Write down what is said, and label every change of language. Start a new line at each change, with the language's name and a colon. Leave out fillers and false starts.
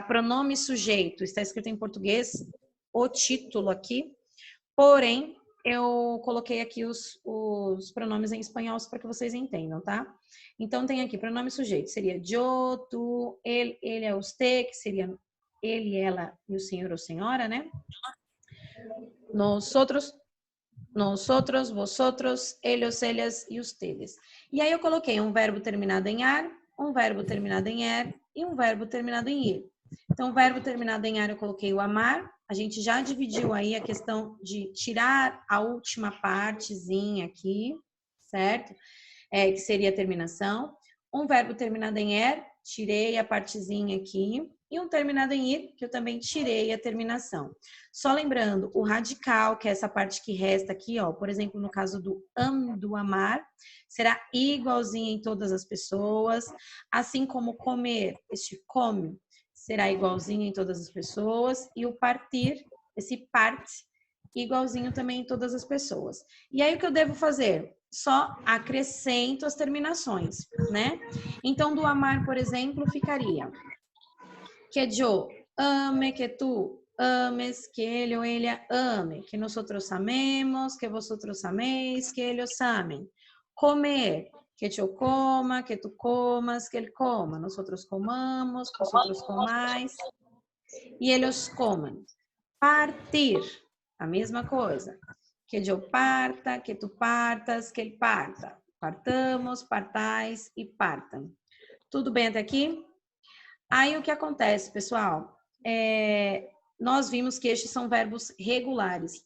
Portuguese: Pronome sujeito, está escrito em português, o título aqui. Porém, eu coloquei aqui os pronomes em espanhol para que vocês entendam, tá? Então, tem aqui pronome sujeito, seria yo, tu, ele, usted, que seria ele, ela e o senhor ou senhora, né? Nosotros, vosotros, ellos, ellas e ustedes. E aí eu coloquei um verbo terminado em ar, um verbo terminado em er e um verbo terminado em ir. Então, o verbo terminado em ar eu coloquei o amar. A gente já dividiu aí a questão de tirar a última partezinha aqui, certo? Que seria a terminação. Um verbo terminado em er, tirei a partezinha aqui. E um terminado em ir, que eu também tirei a terminação. Só lembrando, o radical, que é essa parte que resta aqui, ó, por exemplo, no caso do amar, será igualzinho em todas as pessoas, assim como comer, este come, será igualzinho em todas as pessoas, e o partir, esse parte, igualzinho também em todas as pessoas. E aí o que eu devo fazer? Só acrescento as terminações, né? Então, do amar, por exemplo, ficaria
Spanish: que yo ame, que tú ames, que él o ella ame, que nosotros amemos, que vosotros améis, que ellos amen. Comer, que yo coma, que tú comas, que él coma, nosotros comamos, vosotros comáis e ellos coman.
Portuguese: Partir, a mesma coisa. Que eu parta, que tu partas, que ele parta. Partamos, partais e partam. Tudo bem até aqui? Aí o que acontece, pessoal? Nós vimos que estes são verbos regulares.